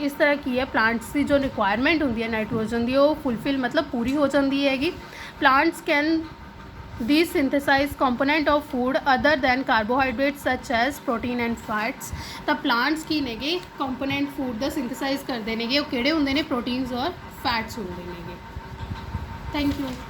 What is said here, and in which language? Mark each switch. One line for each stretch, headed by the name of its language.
Punjabi: ਇਸ ਤਰ੍ਹਾਂ ਕੀ ਹੈ, ਪਲਾਂਟਸ ਦੀ ਜੋ ਰਿਕੁਆਇਰਮੈਂਟ ਹੁੰਦੀ ਹੈ ਨਾਈਟ੍ਰੋਜਨ ਦੀ ਉਹ ਫੁਲਫਿਲ ਮਤਲਬ ਪੂਰੀ ਹੋ ਜਾਂਦੀ ਹੈਗੀ।
English: Plants can these synthesize component of food other than carbohydrates such as protein and fats।
Punjabi: ਤਾਂ plants ਕੀ ਨੇਗੇ component food ਦਾ synthesize ਕਰਦੇ ਨੇਗੇ, ਉਹ ਕਿਹੜੇ ਹੁੰਦੇ ਨੇ, proteins ਔਰ fats ਹੁੰਦੇ ਨੇਗੇ।
English: Thank you.